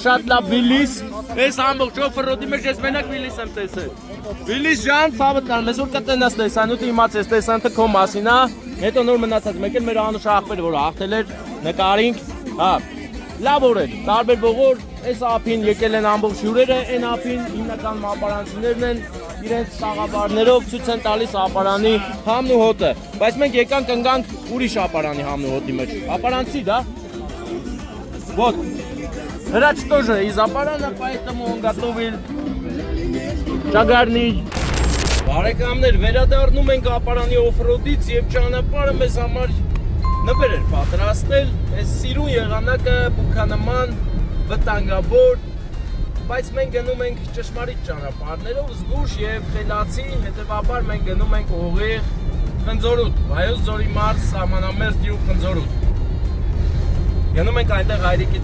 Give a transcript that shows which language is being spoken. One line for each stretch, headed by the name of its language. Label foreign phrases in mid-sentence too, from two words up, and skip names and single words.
Armenian: շատ լավ Վիլիս, ես ամբողջ օֆրոդի մեջ ես մենակ Վիլիս եմ տեսել։ Վիլիս ջան, ցավը տան, մեզ որ կտնաս տեսանյութը իմացես, տեսանյութը քո մասին է, հետո նոր մնացած մեկ էլ մեր անուշ ախպերը, որ հաղթել էր, նկարինք, հա, լավ օրեր, տարբեր ողոր, այս ափին եկել են ամբողջ հյուրերը, այն ափին հիմնական ապարանցիներն են, իրենց տաղավարներով ցույց են տալիս ապարանի համն ու հոտը, բայց մենք եկանք ընկանք ուրիշ ապարանի համն ու հոտի մեջ, ապարանցի, դա,
Russian: вот, հրաչ тоже из аппарана, поэтому он готовил ճագարնի։
Armenian: Բարեկամներ, վերադառնում ենք ապարանի օֆրոդից և ճանապարհը մեզ համար նվեր էր պատրաստել, այս սիրուն եղանակը բուքանման վտանգավոր, բայց մենք գնում ենք ճշմարիտ ճանապարհներով, զգուշ և խելացի, հետևաբար մենք գնում ենք ուղիղ Խնձորուտ, Վայոց ձորի մարզ, սահմանամերձ գյուղ Խնձորուտ։ Գնում ենք այնտեղ հայրիկի